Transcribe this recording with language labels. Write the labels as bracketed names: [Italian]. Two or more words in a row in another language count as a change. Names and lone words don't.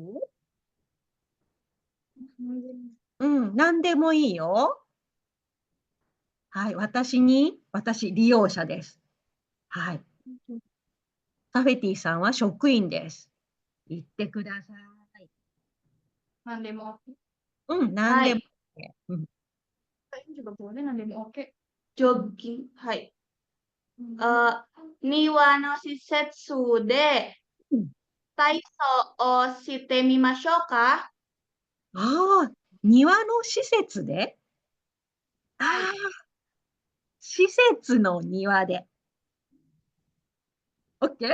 [Japanese] うん、何でもいいよ。はい、私、利用者です。はい。サフェティさんは職員です。言ってください。何でも。うん、何でもはい。 OK。うん。 [Indonesian] Ini juga boleh, nanti oke. Jogging. [Japanese] はい。庭の施設でうん、体操をしてみましょうか。ああ、庭の施設で、あはい。あ、施設の庭で。OK？